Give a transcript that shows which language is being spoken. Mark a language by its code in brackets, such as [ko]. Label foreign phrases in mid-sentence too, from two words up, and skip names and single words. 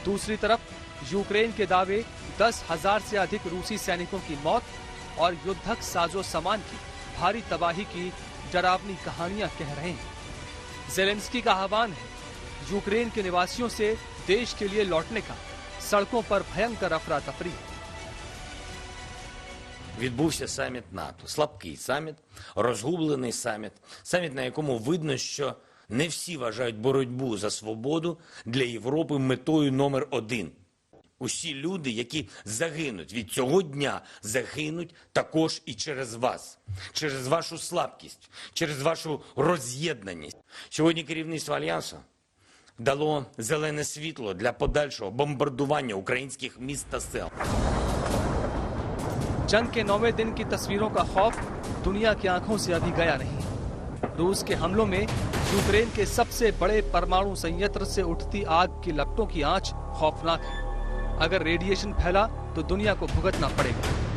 [hi] दूसरी तरफ यूक्रेन के दावे 10,000 से अधिक रूसी सैनिकों की मौत और युद्धक साजो सामान की भारी तबाही की डरावनी कहानियां कह रहे हैं। ज़ेलेंस्की का आह्वान है यूक्रेन के निवासियों से देश के लिए लौटने का। सड़कों पर भयंकर अफरा तफरी है। [uk] Відбувся саміт НАТО. Слабкий саміт, розгублений саміт. Саміт, на якому видно, що не всі вважають боротьбу за свободу для Європи метою номер 1. Усі люди, які загинуть від цього дня, загинуть також і через вас. Через вашу слабкість, через вашу роз'єднаність. Сьогодні керівництво Альянсу дало зелене світло для подальшого бомбардування українських міст та сел. [hi] जंग के 9वें दिन की तस्वीरों का खौफ दुनिया की आंखों से अभी गया नहीं। रूस के हमलों में यूक्रेन के सबसे बड़े परमाणु संयंत्र से उठती आग की लपटों की आंच खौफनाक है। अगर रेडिएशन फैला तो दुनिया को भुगतना पड़ेगा।